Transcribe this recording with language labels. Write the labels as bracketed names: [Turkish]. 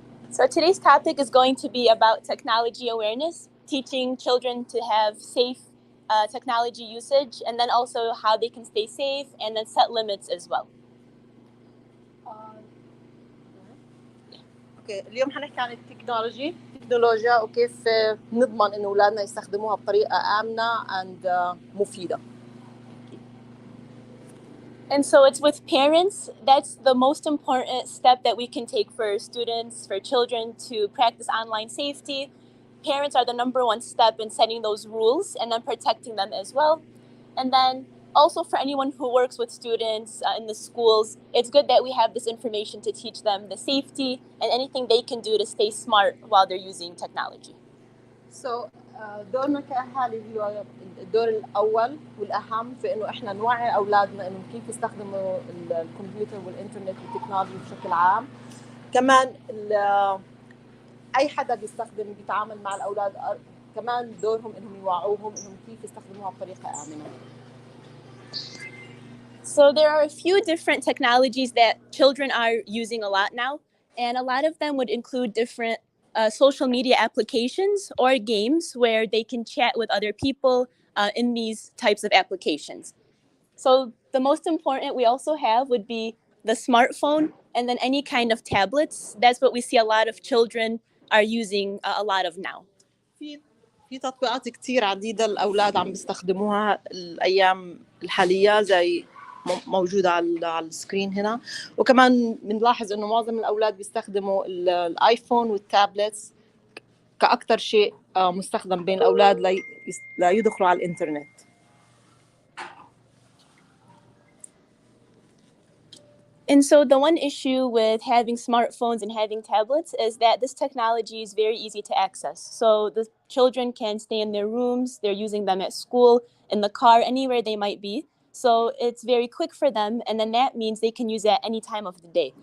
[English] So today's topic is going to be about technology awareness, teaching children to have safe technology usage, and then also how they can stay safe and then set limits as well. [Arabic] اوكي اليوم حنحكي عن التكنولوجيا وكيف نضمن انه اولادنا يستخدموها بطريقه امنه and مفيده. [English] And so it's with parents, that's the most important step that we can take for students, for children to practice online safety. Parents are the number one step in setting those rules and then protecting them as well. And then also for anyone who works with students in the schools, it's good that we have this information to teach them the safety and anything they can do to stay smart while they're using technology. [Arabic] So دورنا كأهالي هو الدور الأول والأهم في إنه إحنا نوعي أولادنا إنه كيف يستخدموا الكمبيوتر والإنترنت والتكنولوجي بشكل عام. كمان أي حدا بيتعامل مع الأولاد كمان دورهم إنهم يوعوهم إنهم كيف يستخدموها بطريقة آمنة. [English] So there are a few different technologies that children are using a lot now, and a lot of them would include different social media applications or games where they can chat with other people in these types of applications. So the most important we also have would be the smartphone and then any kind of tablets. That's what we see a lot of children are using a lot of now. [Arabic] في تطبيقات كتير عديدة الأولاد عم بيستخدموها الأيام الحالية زي موجودة على السكرين هنا، وكمان بنلاحظ إنه معظم الأولاد بيستخدموا الآيفون والتابلتس كأكتر شيء مستخدم بين الأولاد لا يدخلوا على الإنترنت. [English] And so the one issue with having smartphones and having tablets is that this technology is very easy to access. So the children can stay in their rooms, they're using them at school, in the car, anywhere they might be. So it's very quick for them, and then that means they can use it at any time of the day.